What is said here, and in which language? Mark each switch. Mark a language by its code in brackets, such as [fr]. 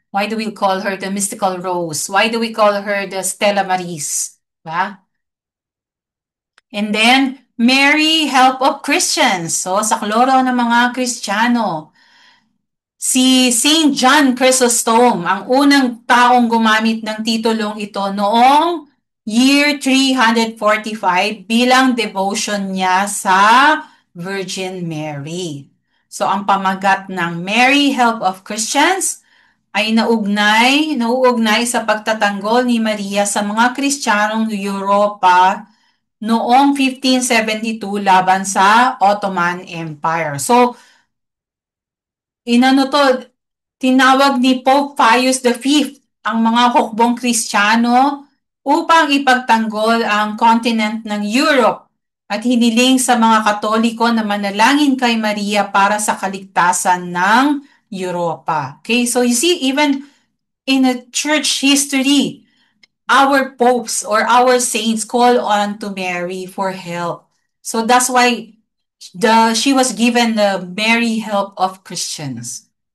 [en] Why do we call her the mystical rose? Why do we call her the Stella Maris? Diba? And then, Mary, help of Christians. [tl] So, sa kloro ng mga Kristiyano. Si Saint John Chrysostom, ang unang taong gumamit ng titulong ito noong year 345 bilang devotion niya sa Virgin Mary. So, ang pamagat ng Mary, help of Christians, ay nauugnay sa pagtatanggol ni Maria sa mga Kristiyanong Europa noong 1572 laban sa Ottoman Empire. So, inano to, tinawag ni Pope Pius V ang mga hukbong Kristiyano upang ipagtanggol ang continent ng Europe at hiniling sa mga Katoliko na manalangin kay Maria para sa kaligtasan ng Europa. [en] Okay, so you see, even in a church history, our popes or our saints call on to Mary for help. So that's why she was given the Mary help of Christians.